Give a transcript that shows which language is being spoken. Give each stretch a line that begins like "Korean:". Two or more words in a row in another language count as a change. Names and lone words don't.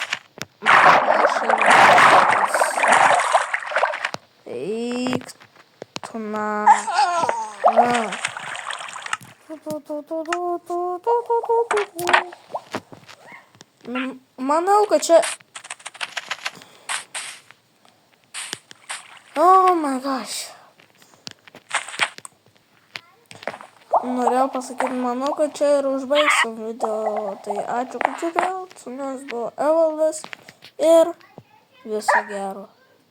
Lithuanian: Eik tu na. Manau, kad čia...
English: Oh my gosh.
Lithuanian: Norėjau pasakyti, manau, kad čia ir užbaigsim video. Tai ačiū, kad žiūrėjot. Su jumis buvo Evaldas ir viso gero.